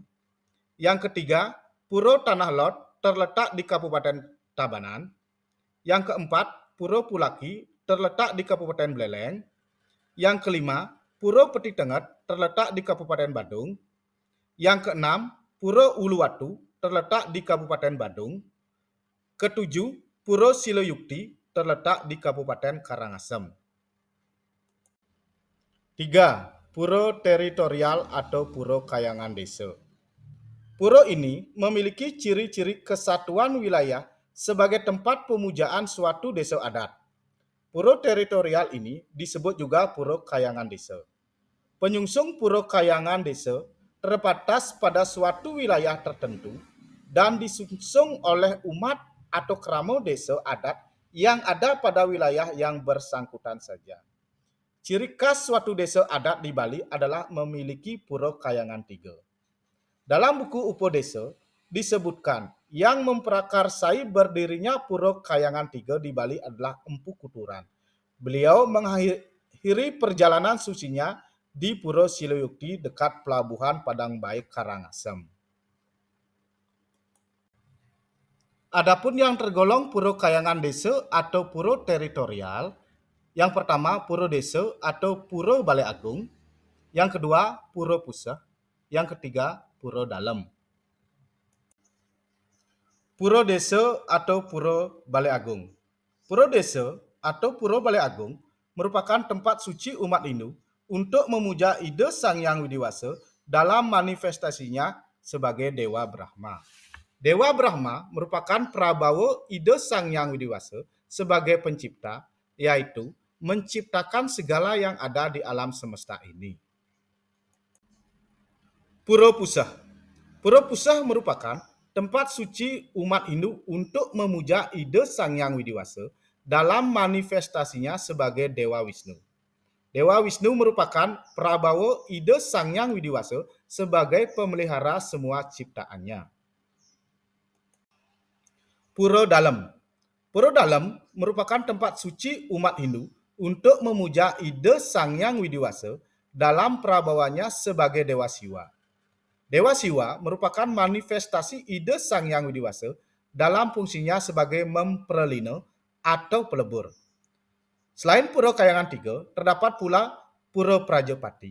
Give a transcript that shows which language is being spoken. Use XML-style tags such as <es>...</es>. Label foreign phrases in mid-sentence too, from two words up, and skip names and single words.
<id>Yang ketiga, Pura Tanah Lot terletak di Kabupaten Tabanan. Yang keempat, Pura Pulaki terletak di Kabupaten Beleleng. Yang kelima, Pura Peti Tengat terletak di Kabupaten Badung. Yang keenam, Pura Uluwatu terletak di Kabupaten Badung. Ketujuh, Pura Siloyukti terletak di Kabupaten Karangasem. 3. Pura Teritorial atau Pura Kayangan Desa. Pura ini memiliki ciri-ciri kesatuan wilayah sebagai tempat pemujaan suatu desa adat. Pura teritorial ini disebut juga Pura Kayangan Desa. Penyungsung Pura Kayangan Desa terbatas pada suatu wilayah tertentu dan disusun oleh umat atau keramo desa adat yang ada pada wilayah yang bersangkutan saja. Ciri khas suatu desa adat di Bali adalah memiliki pura kayangan tiga. Dalam buku Upo Desa disebutkan yang memprakarsai berdirinya pura kayangan tiga di Bali adalah Empu Kuturan. Beliau mengakhiri perjalanan sucinya di Pura Siloyukti dekat pelabuhan Padang Baik Karangasem. Adapun yang tergolong pura kayangan desa atau pura teritorial, yang pertama pura desa atau pura Balai Agung, yang kedua pura pusah, yang ketiga pura dalem. Pura Desa atau Pura Balai Agung. Pura Desa atau Pura Balai Agung merupakan tempat suci umat Hindu untuk memuja ide Sang Hyang Widiwasa dalam manifestasinya sebagai Dewa Brahma. Dewa Brahma merupakan prabawa ide Sang Hyang Widiwasa sebagai pencipta, yaitu menciptakan segala yang ada di alam semesta ini. Pura Pusah. Pura Pusah merupakan tempat suci umat Hindu untuk memuja ide Sang Hyang Widiwasa dalam manifestasinya sebagai Dewa Wisnu. Dewa Wisnu merupakan prabawa ide Sang Hyang Widiwasa sebagai pemelihara semua ciptaannya. Pura Dalem. Pura Dalem merupakan tempat suci umat Hindu untuk memuja ide Sang Hyang Widiwasa dalam prabawanya sebagai Dewa Siwa. Dewa Siwa merupakan manifestasi ide Sang Hyang Widiwasa dalam fungsinya sebagai memperlina atau pelebur. Selain Pura Kayangan Tiga, terdapat pula Pura Prajapati.</id>